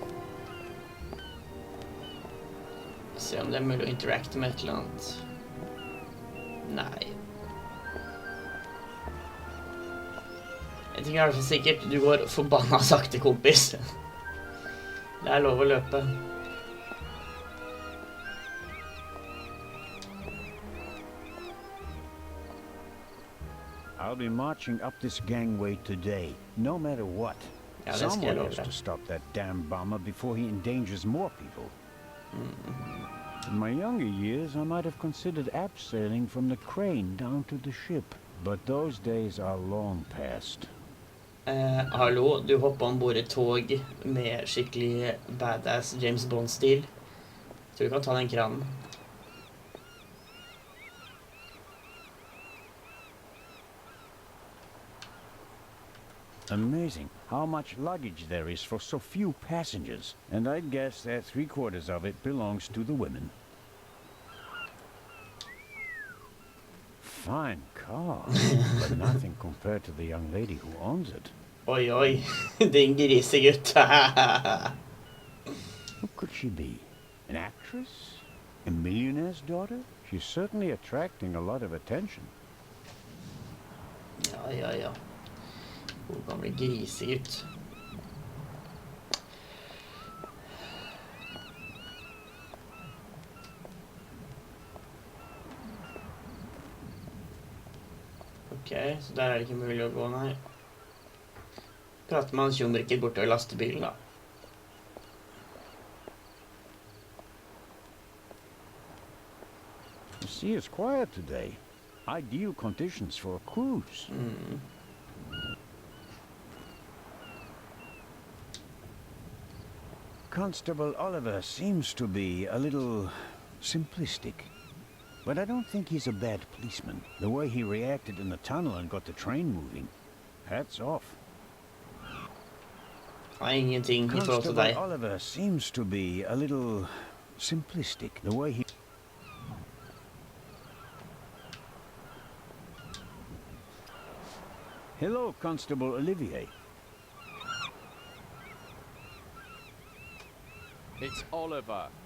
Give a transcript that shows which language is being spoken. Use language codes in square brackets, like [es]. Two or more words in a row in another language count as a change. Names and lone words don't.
[no] Se om det er mulig å interacte med et eller annet. Nei. En ting er i hvert fall sikkert, du går forbanna sakte, kompis. Det er lov å løpe. [en] I'll be marching up this gangway today, no matter what. [no] Ja, det skal jeg [en] Someone has love to stop that damn bomber before he endangers more people. In my younger years, I might have considered abseiling from the crane down to the ship, but those days are long past. [no] Hallo, du hopper ombord et tog med skikkelig badass James Bond-stil. Tror du kan ta den kranen. [en] Amazing how much luggage there is for so few passengers, and I'd guess that 3/4 of it belongs to the women. Fine car, but nothing compared to the young lady who owns it. Oi, oi, din grisegutt. Who could she be? An actress? A millionaire's daughter? She's certainly attracting a lot of attention. [no] Ja. God gamle grisegutt. Ok, så der er det ikke mulig å gå, nei. Prater med han tjomriket borte ved lastebilen, da. [en] The sea is quiet today. Ideal conditions for a cruise. Constable Oliver seems to be a little simplistic. But I don't think he's a bad policeman. The way he reacted in the tunnel and got the train moving. Hats off. [no] Nei, ingenting I forhold til deg. [en] Constable Oliver seems to be a little simplistic. The way he... Hello, Constable Olivier. It's Oliver.